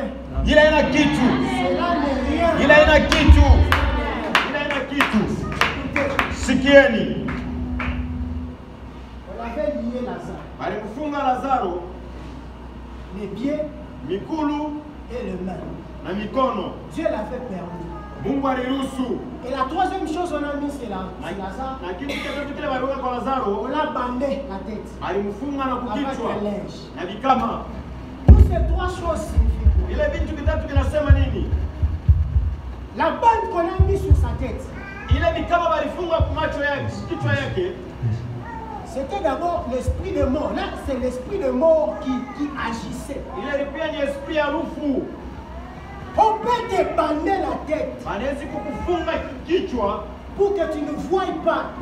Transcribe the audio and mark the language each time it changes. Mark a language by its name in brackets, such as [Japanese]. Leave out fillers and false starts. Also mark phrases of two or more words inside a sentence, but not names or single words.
[French] Cela n'est rien. [Swahili] Sikieni. [French] On avait lié Lazare. Les pieds, [Swahili] mikulu [French] et les mains. [Swahili] Na mikono. [French] Dieu l'avait permis. [Swahili] Mungu aliruhusu. [French] Et la troisième chose on a mis c'est Lazare. On l'a bandé la tête. [Swahili] Alimfunga na kukichwa. [French] Avec un linge. [Swahili] Na vikama. [French] Toutes ces trois choses signifient quoi? [Swahili] Ile vitu vitatu vinasema nini? [French] La bande qu'on a mis sur sa tête. C'était d'abord l'esprit de mort. Là, c'est l'esprit de mort qui agissait. On peut te bander la tête pour que tu ne voies pas.